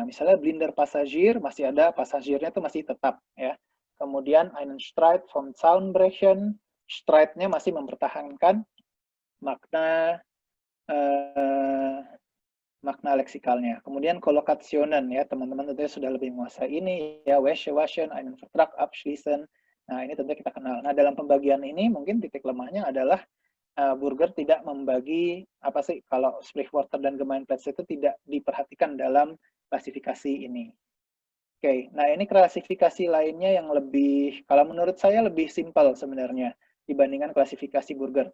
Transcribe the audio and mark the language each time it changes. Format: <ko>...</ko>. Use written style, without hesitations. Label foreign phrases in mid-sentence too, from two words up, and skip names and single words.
<id>Misalnya</id> <de>blinder Passagier</de> <id>masih ada, passagiernya itu masih tetap ya.</id> <de>Kemudian einen Streit vom Zaun brechen,</de> <id>Streit-nya masih mempertahankan makna makna leksikalnya. Kemudian Kollokationen ya, teman-teman tentunya sudah lebih menguasai ini ya,</id> <de>Wäsche waschen, einen Vertrag abschließen.</de> <id>Nah, ini tentu kita kenal. Nah, dalam pembagian ini mungkin titik lemahnya adalah Burger tidak membagi apa sih kalau Sprichwörter dan Gemeinplätze itu tidak diperhatikan dalam klasifikasi ini. Oke, nah ini klasifikasi lainnya yang lebih, kalau menurut saya lebih simpel sebenarnya dibandingkan klasifikasi Burger.</id>